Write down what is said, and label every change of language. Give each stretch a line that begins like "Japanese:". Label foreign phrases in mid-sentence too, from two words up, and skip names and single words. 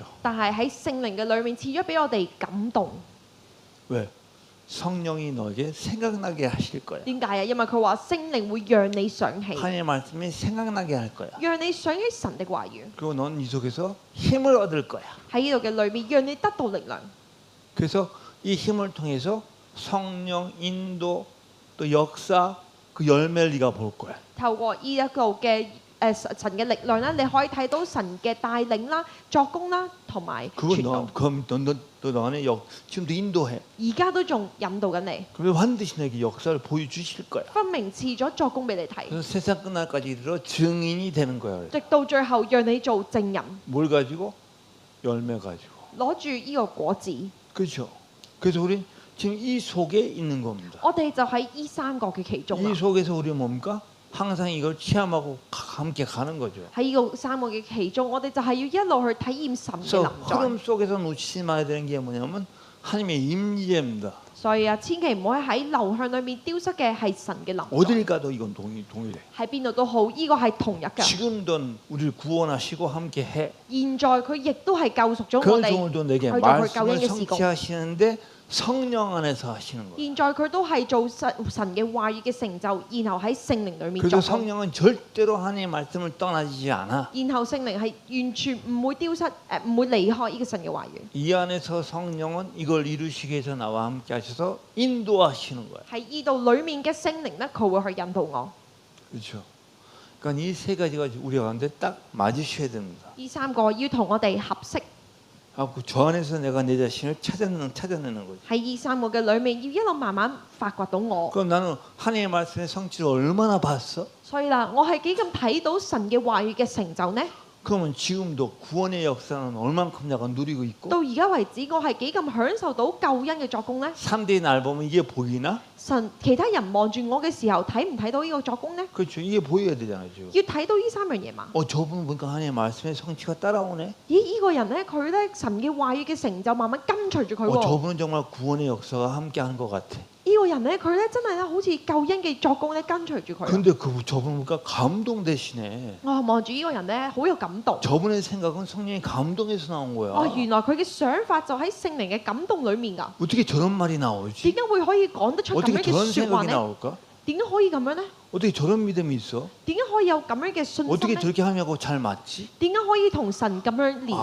Cantonese: 但係喺聖靈嘅裏面賜咗俾我哋感動。
Korean: 왜? 성령이 너에게 생각나게 하실 거야.
Cantonese: 點解啊？因為佢話聖靈會讓你想起，
Korean: 하나님의 말씀이 생각나게 할 거야.
Cantonese: 讓你想起神的話語。
Korean: 그리고 넌 이 속에서 힘을 얻을 거야.
Cantonese: 喺呢度嘅裏面，讓你得到力量。
Korean: 그래서 이 힘을 통해서 성령 인도 또 역사 그 열매를 네가 볼 거야.
Cantonese: 透過呢一個嘅神嘅力量咧，你可以睇到神嘅帶領啦、作工啦，同埋 그건 傳道。
Korean: 너 안에 지금도 인도해.
Cantonese: 而家都仲引導緊你，
Korean: 그럼 반드시 내게 역사를 보여주실 거야.
Cantonese: 分明賜咗作工俾你睇，
Korean: 그래서 세상 끝날까지 이르러 증인이 되는 거야.
Cantonese: 直到最後讓你做證人，
Korean: 뭘 가지고? 열매 가지고.
Cantonese: 攞住呢個果子。
Korean: 그렇죠. 그래서 우리 지금 이 속에 있는 겁니다.
Cantonese: 我哋就喺呢三個嘅其中啦
Korean: 이 。 속에서 우리 뭡니까? 항상 이걸 체험하고 함께 가는 거죠.
Cantonese: 喺呢個三個嘅其中，我哋就係要一路去體驗神嘅 그래서 臨在。
Korean: 흐름 속에서 놓치지 말아야 되는 게 뭐냐면 하나님의 임재입니다.
Cantonese: 所以啊，千祈唔好喺流向裏面丟失嘅係神嘅臨在。
Korean: 어딜 가도 이건 동일해.
Cantonese: 喺邊度都好，呢個係同一嘅。 지금도 우리를 구원하시고 함께 해. 現在佢亦都係救贖咗我 그 哋。
Korean: 중에도 내게 그걸 말씀을 교회의 시공. 성취하시는데 성령 안에서 하시는 거예요.
Cantonese: 現在佢都係做神嘅話語嘅成就，然後喺聖靈裏面 그리고 作工。
Korean: 성령은 절대로 하나님의 말씀을 떠나지 않아.
Cantonese: 然後聖靈係完全唔會丟失，唔會離開呢個神嘅話語。
Korean: 이 안에서 성령은 이걸 이루시기 위해서 나와 함께 하셔서 인도하시는 거예요.
Cantonese: 喺呢度裡面嘅聖靈咧，佢會去引導我。
Korean: 그렇죠. 그러니까 이 세 가지가 우리 가운데 딱 맞으셔야 됩니다.
Cantonese: 呢三個要同我哋合適。
Korean: 저 안에서 내가 내 자신을 찾아내는 거죠.
Cantonese: 喺呢三個嘅裏面，要一路慢慢發掘到我。
Korean: 그럼 나는 하나님의 말씀의 성취를 얼마나 봤어?
Cantonese: 所以啦，我係幾咁睇到神嘅話語嘅成就呢？
Korean: 그러면 지금도 구원의 역사는 얼만큼 내가 누리고 있고
Cantonese: 到而家為止，我係幾咁享受到救恩嘅作工呢？
Korean: 3대의 날 보면 이게 보이나?
Cantonese: 神其他人望住我嘅時候，睇唔睇到呢個作工呢？
Korean: 그렇죠. 이게 보여야 되잖아요. 지금.
Cantonese: 要睇到呢三樣嘢嘛？
Korean: 저분 보니까 하나님의 말씀의 성취가 따라오네.
Cantonese: 咦，呢個人呢，佢呢，神嘅話語嘅成就慢慢跟隨住佢喎。
Korean: 저분은 정말 구원의 역사가 함께하는 것 같아.
Cantonese: 呢個人呢，佢呢，真係咧好似救恩嘅作工咧跟隨住佢。
Korean: 근데 저분 보니까 감동되시네.
Cantonese: 我望住呢個人呢，好有感動。
Korean: 저분의 생각은 성령의 감동에서 나온 거야.
Cantonese: 原來佢嘅想法就喺聖靈嘅感動裡面㗎。
Korean: 어떻게 저런 말이 點 나오지?
Cantonese: 解會可以講得出咁 어떻게 樣嘅 저런 説話 생각이 呢？ 나올까? 點解可以咁樣呢？
Korean: 어떻게 저런 믿음이 있어?
Cantonese: 點解可以有咁樣嘅信 어떻게 心呢？
Korean: 저렇게 하냐고 잘 맞지?
Cantonese: 點解可以同神咁樣聯